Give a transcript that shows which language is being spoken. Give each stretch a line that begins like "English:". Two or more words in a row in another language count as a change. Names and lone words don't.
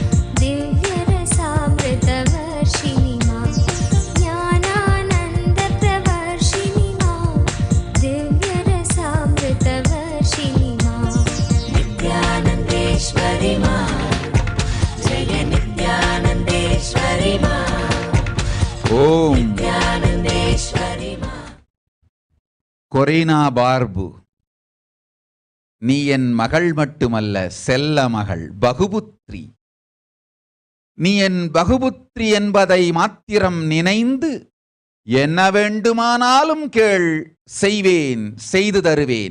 Sanskrit: दिव्यरसामृतवर्षिणी मां ज्ञानानन्द प्रवर्षिणी मां दिव्यरसामृतवर्षिणी मां नित्यानन्देश्वरी मां जय नित्यानन्देश्वरी मां
Tamil: ஓம்.
Sanskrit: नित्यानन्देश्वरी मां
Tamil: கொரீனா பார்பு, நீ என் மகள் மட்டுமல்ல, செல்ல மகள், பகுபுத்ரி. நீ என் பகுபுத்ரி என்பதை மாத்திரம் நினைந்து என்ன வேண்டுமானாலும் கேள், செய்வேன், செய்து தருவேன்.